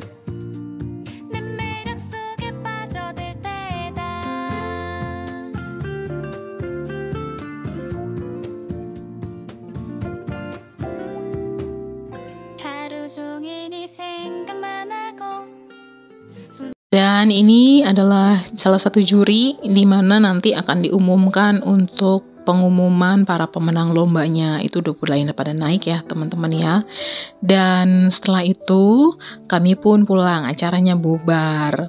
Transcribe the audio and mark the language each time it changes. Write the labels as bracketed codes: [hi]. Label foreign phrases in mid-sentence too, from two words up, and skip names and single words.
[ko] 내 매력 속에 빠져들 테다. 하루 종일 네 생각만 하고. [id] Dan ini adalah salah satu juri di mana nanti akan diumumkan untuk pengumuman para pemenang lombanya. Itu udah mulai pada naik ya, teman-teman ya. Dan setelah itu kami pun pulang, acaranya bubar.